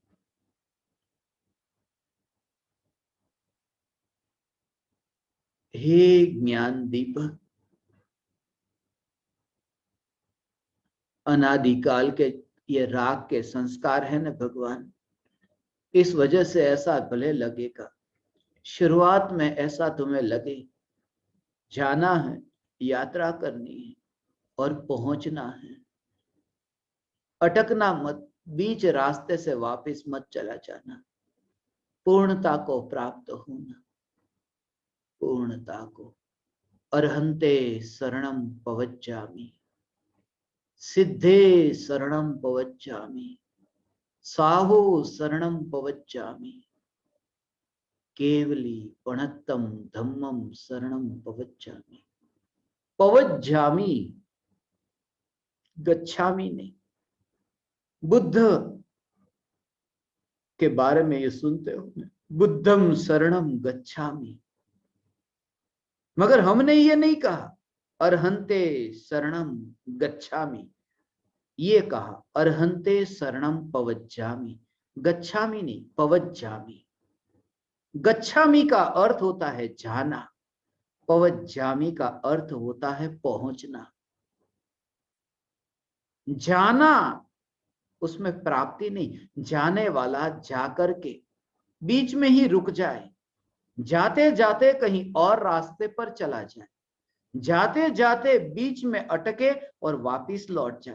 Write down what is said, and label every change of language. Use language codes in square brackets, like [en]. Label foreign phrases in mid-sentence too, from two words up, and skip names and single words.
[hi] हे ज्ञान दीपक, अनादिकाल के ये राग के संस्कार है ना भगवान, इस वजह से ऐसा भले लगेगा, शुरुआत में ऐसा तुम्हें लगे, जाना है, यात्रा करनी है और पहुंचना है। अटकना मत, बीच रास्ते से वापस मत चला जाना। पूर्णता को प्राप्त होना, पूर्णता को। [pka] अर्हन्ते शरणं पवज्जामि, सिद्धे शरणं पवज्जामि, साहो शरणं पवज्जामि, केवली पणत्तम धम्मम शरणं पवज्जामि। [hi] पवज्जामि, गच्छामि नहीं। बुद्ध के बारे में ये सुनते हो, [pi] बुद्धम शरणम गच्छामि, [hi] मगर हमने ये नहीं कहा [pka] अर्हन्ते शरणम गच्छामि, ये कहा अर्हन्ते शरणम पवज्जामि। [hi] गच्छामि नहीं, पवज्जामि। गच्छामि का अर्थ होता है जाना, पवज्जामि का अर्थ होता है पहुंचना। जाना उसमें प्राप्ति नहीं, जाने वाला जाकर के बीच में ही रुक जाए, जाते जाते कहीं और रास्ते पर चला जाए, जाते जाते बीच में अटके और वापस लौट जाए।